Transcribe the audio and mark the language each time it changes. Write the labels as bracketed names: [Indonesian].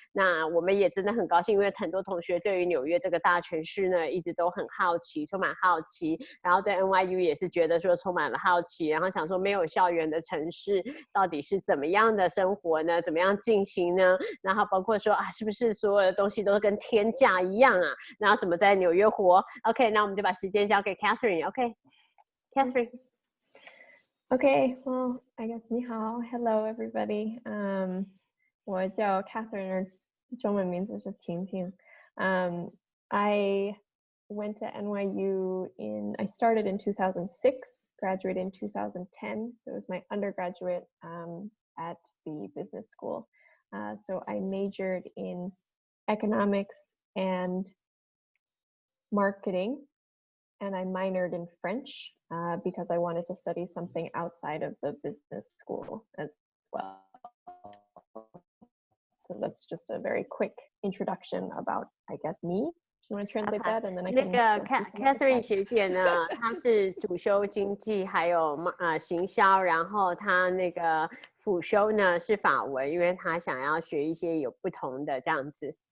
[Chinese] 那我们也真的很高兴，因为很多同学对于纽约这个大城市呢，一直都很好奇，充满好奇，然后对 NYU 也是觉得说充满了好奇，然后想说没有校园的城市到底是怎么样的生活呢？怎么样进行呢？然后包括说啊，是不是所有的东西都跟天价一样啊？然后怎么在纽约活 ？OK， 那我们就把时间交给 Catherine。OK，Catherine。 [English] Okay, well, I guess [Chinese] 你好 [English] hello everybody. [Chinese] 我叫 Catherine, 中文名字是婷婷. [English] I went to NYU I started in 2006, graduated in 2010, so it was my undergraduate at the business school. So I majored in economics and marketing, and I minored in French because I wanted to study something outside of the business school as well. So that's just a very quick introduction about, I guess, me. Do you want to translate that? And then I can. [Chinese] 那个 Catherine 学姐呢，她是主修经济，还有行销，然后她那个辅修呢是法文，因为她想要学一些有不同的这样子，